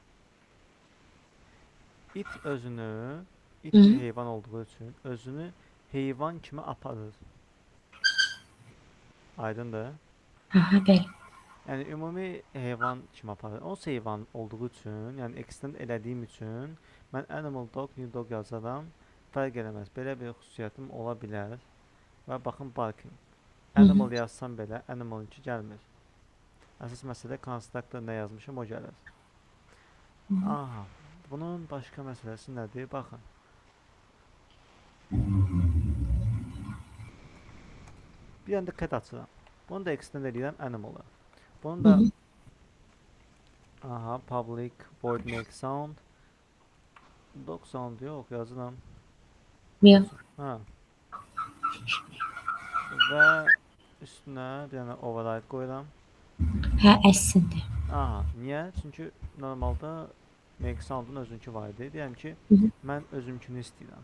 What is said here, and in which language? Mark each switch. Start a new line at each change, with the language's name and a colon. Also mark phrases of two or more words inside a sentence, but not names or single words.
Azerbaijani: İt özünü, Hı it bir hı. heyvan olduğu üçün özünü heyvan kimi aparır. Aydındır? Aha, bəli. Yəni ümumi heyvan kimi aparır. Onsuz heyvan olduğu üçün, yəni extend elədiyim üçün mən
English: animal dog, new dog
Azerbaijani: yazaram. Fərq eləməz. Belə bir xüsusiyyətim ola bilər. Və baxın barking. Hı hı. Animal yazsam belə animal-inki gəlmir. Əsas məsələ constructor nə yazmışam o gəlir. Aha. Bunun başqa məsələsi nədir? Baxın. Bir dənə də cat açıram. Bunu da extend edirəm animal-a. Bunu Hı da hı.
English: aha public void make sound. Dog sound
Azerbaijani: yox yazıram. Yox. Ha. Və üstünə bir dənə override qoyuram. Hə, əslində. Aha, niyə? Çünki normalda
English: make sound'un
Azerbaijani: özünkü var idi. Deyirəm ki, Hı hı. mən özümkünü istəyirəm.